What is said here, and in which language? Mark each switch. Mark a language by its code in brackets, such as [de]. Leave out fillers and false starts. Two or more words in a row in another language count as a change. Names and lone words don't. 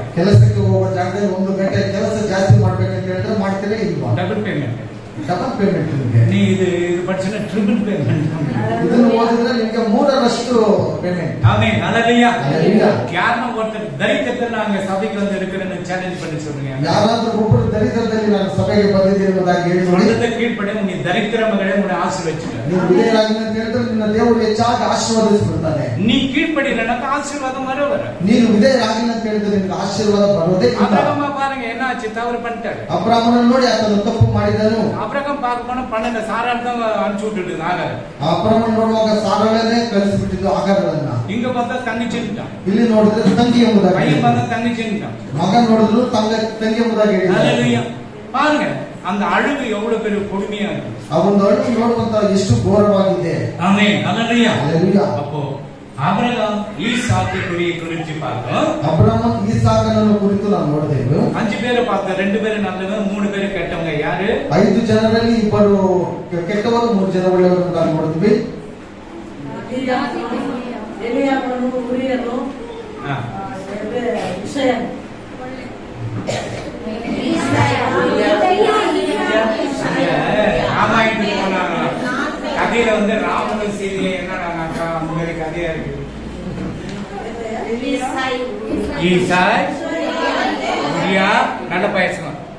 [kn] ಕೆಲಸಕ್ಕೆ ಹೋಗೋ ಜಾಗದಲ್ಲಿ 1 ಗಂಟೆ ಕೆಲಸ ಜಾಸ್ತಿ ಮಾಡ್ಬೇಕಂತ ಹೇಳಿದ್ರೆ ಮಾಡ್ತೀರಾ ಇಲ್ವಾ? [en] double payment. double payment ನಿಮಗೆ. [kn] ನೀ ಇದು படிச்சனா [en] triple payment. [kn] ಇದನ್ನು ಓದಿದ್ರೆ ನಿಮಗೆ 3ರಷ್ಟು ಪೇಮೆಂಟ್. [ta] ஆமென், ஹல்லேலூயா. ஹல்லேலூயா. யாரோ ஒருத்தர் தரித்திரத்துல நாங்க சபைக்கு வந்து இருக்கிறேன்னு சேலஞ்ச் பண்ணி சொல்லுங்க. [kn] ಯಾರಾದ್ರೂ ಒಬ್ಬರು ದರಿದ್ರದಲ್ಲಿ ನಾನು ಸಭೆಗೆ ಬಂದಿದ್ದೀನಿ ಎಂಬುದಾಗಿ ಹೇಳಿ ನೋಡಿ. [ta] சொந்தத்தை கீழ்ப்படி நீ தரித்திர மகளே உன்னை ஆசீர்வதிச்சுட்டார். [kn] ನೀವು ವಿಧೇಯರಾಗಿ ಅಂತ ಹೇಳಿದ್ರೆ ನಿನ್ನ ದೇವರು ಹೆಚ್ಚಾಗಿ ಆಶೀರ್ವದಿಸಿಬಿಡ್ತಾನೆ. [ta] நீ கீழ்ப்படினா ஆசீர்வாதம் வர [kn] ನೀನು ವಿಧೇಯರಾಗಿಲ್ಲ ಅಂತ ಹೇಳಿದ್ರೆ ನಿನಗೆ ಆಶೀರ್ವಾದ ಬರೋದೇ ಇಲ್ಲ. [ta] அபிரகாம் பாருங்க என்ன ஆச்சு, தவறு பண்ணிட்டாரு. [kn] ಅಬ್ರಾಮನನ್ನು ನೋಡಿ ಆತನು ತಪ್ಪು ಮಾಡಿದನು. [ta] அபிரகாம் பார்க்க போனா பண்ணல சாராள் தான் அனுப்பிச்சு விட்டுட்டு ஆகார. [kn] ಅಬ್ರಾಮನ ನೋಡುವಾಗ ಸಾರಳನ್ನೇ ಕಳಿಸಿಬಿಟ್ಟಿದ್ದು ಆಹಾರಗಳನ್ನ. [ta] இங்க பார்த்தா தங்கச்சிட்டான், [kn] ಇಲ್ಲಿ ನೋಡಿದ್ರೆ ತಂಗಿ ಎಂಬುದಾಗಿ, [ta] பையன் பார்த்தா தங்கச்சிட்டான், [kn] ಮಗ ನೋಡಿದ್ರು ತಂಗಿ ಎಂಬುದಾಗಿ [ta] ஹல்லேலூயா. பாருங்க அந்த அழுகு எவ்வளவு பெரிய கொடுமையா இருக்கு. [kn] ಆ ಒಂದು ಅಳುವು ನೋಡುವಂತ ಎಷ್ಟು ಘೋರವಾಗಿದೆ. [ta] ஆமென், ஹல்லேலூயா. ஹல்லேலூயா. அப்போ அபிரகாம் ஈசாக்கு குறித்து பார்த்தோம். [kn] ಅಬ್ರಾಮನ್ ಈಸಾಕನನ್ನು ಕುರಿತು ನಾವು ನೋಡಿದೆವು. [ta] 5 பேரை பார்த்தோம், 2 பேர் நல்லவங்க, 3 பேர் ಕೆಟ್ಟவங்க. [kn] ಯಾರು? 5 ಜನರಲ್ಲಿ 2 ಕೆಟ್ಟವರು, 3 ಜನ ಒಳ್ಳೆಯವರು ನಾವು ನೋಡಿದ್ವಿ. ಎಲಿಯಾಮನು, ಉರಿಯನು, ಇಷಯನು. [ta] ராமாயணத்துக்கு போனாங்க. கதையில வந்து ராமனும் சீதையும் என்னடானாக்கா அந்த மாதிரி கதையா இருக்கு. ஈசாய், உரியா, நல்ல பேசணும்.